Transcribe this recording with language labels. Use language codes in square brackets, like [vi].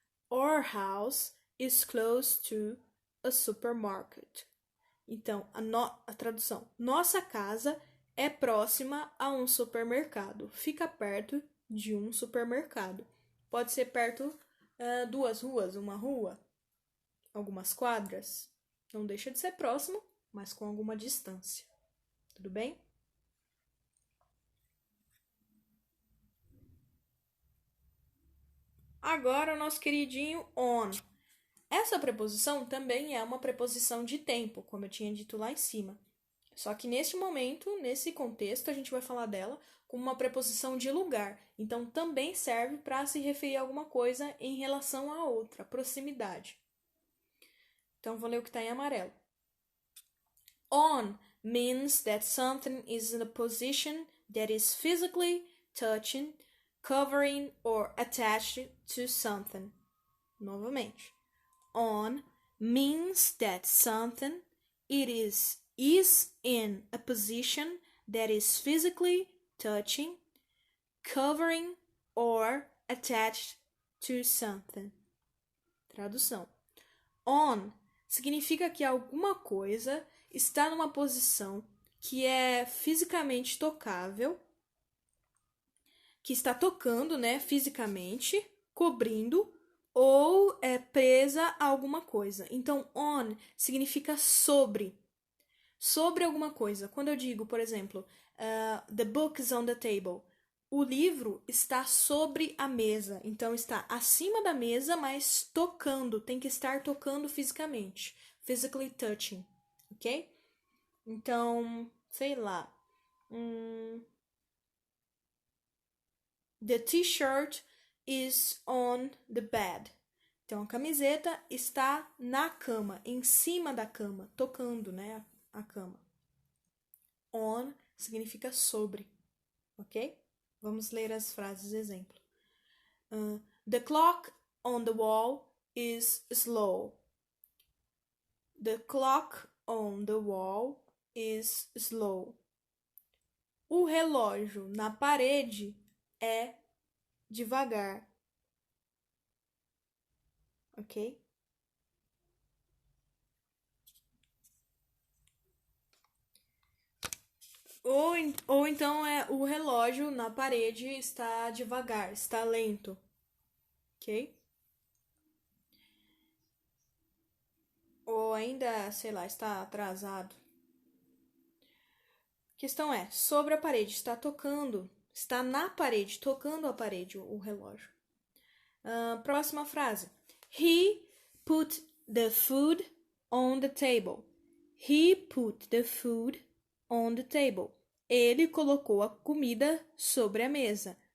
[en] Our house is close to a supermarket. [pt] Então, a tradução. Nossa casa é próxima a um supermercado. Fica perto de um supermercado. Pode ser perto 2 ruas, uma rua, algumas quadras. Não deixa de ser próximo, mas com alguma distância. Tudo bem? Agora o nosso queridinho on. Essa preposição também é uma preposição de tempo, como eu tinha dito lá em cima. Só que neste momento, nesse contexto, a gente vai falar dela como uma preposição de lugar. Então, também serve para se referir a alguma coisa em relação a outra, proximidade. Então, vou ler o que está em amarelo. [en] On means that something is in a position that is physically touching, covering or attached to something. [pt] Novamente. [en] On means that something is in a position that is physically touching, covering or attached to something. [pt] Tradução. On significa que alguma coisa está numa posição que é fisicamente tocável, que está tocando, né, fisicamente, cobrindo ou é presa a alguma coisa. Então, on significa sobre alguma coisa. Quando eu digo, por exemplo, [en] the book is on the table, [pt] o livro está sobre a mesa. Então, está acima da mesa, mas tocando. Tem que estar tocando fisicamente. [en] Physically touching, ok? [pt] Então, sei lá. [en] The t-shirt is on the bed. [pt] Então, a camiseta está na cama, em cima da cama, tocando, né, a cama. On significa sobre, ok? Vamos ler as frases exemplo. [en] The clock on the wall is slow. The clock on the wall is slow. [pt] O relógio na parede é devagar. Ok? Ou então o relógio na parede está devagar, está lento. Ok? Ou ainda, sei lá, está atrasado. A questão é, sobre a parede, está tocando, está na parede, tocando a parede o relógio. Próxima frase. [en] He put the food on the table. He put the food on the table. [pt] Ele colocou a comida sobre a mesa.